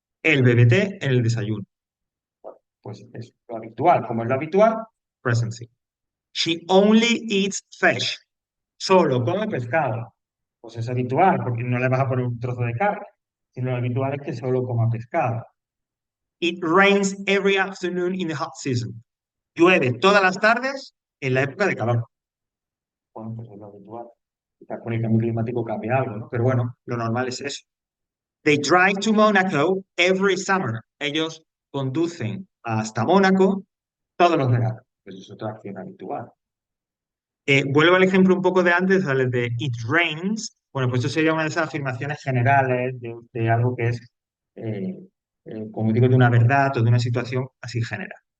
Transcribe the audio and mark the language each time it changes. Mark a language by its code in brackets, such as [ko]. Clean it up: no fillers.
[es] Él bebe té en el desayuno. Pues es lo habitual. Como es lo habitual, present simple. [en] She only eats fish. [es] Solo come pescado. Pues es habitual, porque no le vas a poner un trozo de carne, sino lo habitual es que solo coma pescado. [en] It rains every afternoon in the hot season. [es] Llueve todas las tardes en la época de calor. Bueno, pues es lo habitual. Quizás con el cambio climático cambia algo, ¿no? Pero bueno, lo normal es eso. [en] They drive to Monaco every summer. [es] Ellos conducen hasta Mónaco todos los veranos. Pues es otra acción habitual. Vuelvo al ejemplo un poco de antes, al de [en] it rains. [es] Bueno, pues eso sería una de esas afirmaciones generales de algo que es, eh, como digo, de una verdad o de una situación así general.